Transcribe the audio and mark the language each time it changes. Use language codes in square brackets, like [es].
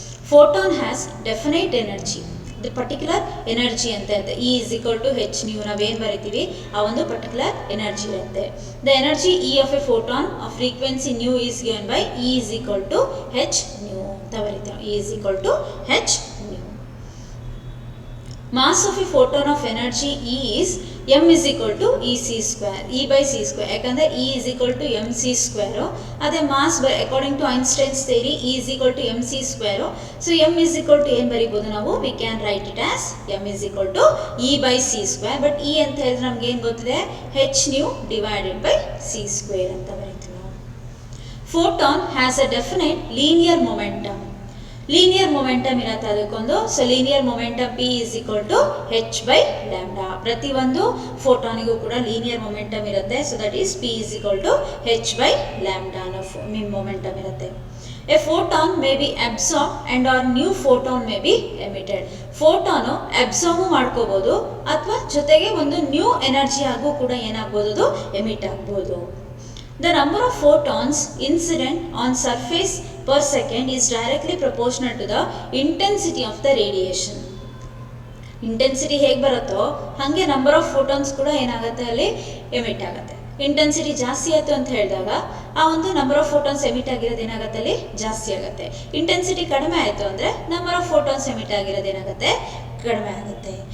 [en] Photon has definite energy. The particular energy [kn] ಅಂತ ಇರುತ್ತೆ. E is equal two H new ನಾವೇನು ಬರಿತೀವಿ, ಆ ಒಂದು ಪರ್ಟಿಕ್ಯುಲರ್ ಎನರ್ಜಿ ಇರುತ್ತೆ. [en] the energy E of a photon of frequency nu is given by E is equal to H nu [kn] ಅಂತ ಬರಿತೀವಿ. [en] E is equal to H nu. Mass of a photon of energy E is m is equal to EC square, E by C square. [kn] ಯಾಕಂದರೆ [en] E is equal to mc square. ಅದೇ mass according to Einstein's theory E is equal to mc square. So m is equal to [kn] ಏನು ಬರಿಬೋದು ನಾವು, [en] we can write it as m is equal to E by C square. [kn] But E ಅಂತ ಹೇಳಿದ್ರೆ ನಮ್ಗೆ ಏನು ಗೊತ್ತಿದೆ, [en] h nu divided by C square [kn] ಅಂತ ಬರೀತೀವಿ ನಾವು. [en] Photon has a definite linear momentum. [kn] Linear momentum ಇರುತ್ತೆ ಅದಕ್ಕೊಂದು. [en] So linear momentum P is equal to H by lambda. [kn] ಪ್ರತಿಯೊಂದು ಫೋಟಾನಿಗೂ ಕೂಡ ಲೀನಿಯರ್ ಮೊಮೆಂಟಮ್ ಇರುತ್ತೆ. [en] so that is P is equal to H by lambda [kn] ಅನ್ನೋ momentum ಇರುತ್ತೆ. [en] A photon may be absorb and or new photon may be emitted. [kn] ಫೋಟಾನು absorb ಮಾಡ್ಕೋಬೋದು ಅಥವಾ ಜೊತೆಗೆ ಒಂದು new energy ಆಗು ಕೂಡ ಏನಾಗ್ಬೋದು, ಅದು ಎಮಿಟ್ ಆಗ್ಬೋದು. [en] The number of photons incident on surface per second is directly proportional to the intensity of the radiation. [kn] Intensity ಹೇಗೆ ಬರುತ್ತೋ ಹಾಗೆ ನಂಬರ್ ಆಫ್ ಫೋಟಾನ್ಸ್ ಕೂಡ ಏನಾಗುತ್ತೆ, ಅಲ್ಲಿ ಎಮಿಟ್ ಆಗುತ್ತೆ. ಇಂಟೆನ್ಸಿಟಿ ಜಾಸ್ತಿ ಆಯಿತು ಅಂತ ಹೇಳಿದಾಗ ಆ ಒಂದು ನಂಬರ್ ಆಫ್ ಫೋಟಾನ್ಸ್ ಎಮಿಟ್ ಆಗಿರೋದು ಏನಾಗುತ್ತೆ, ಅಲ್ಲಿ ಜಾಸ್ತಿ ಆಗುತ್ತೆ. ಇಂಟೆನ್ಸಿಟಿ ಕಡಿಮೆ ಆಯಿತು ಅಂದರೆ ನಂಬರ್ ಆಫ್ ಫೋಟಾನ್ಸ್ ಎಮಿಟ್ ಆಗಿರೋದು ಏನಾಗುತ್ತೆ, ಕಡಿಮೆ ಆಗುತ್ತೆ.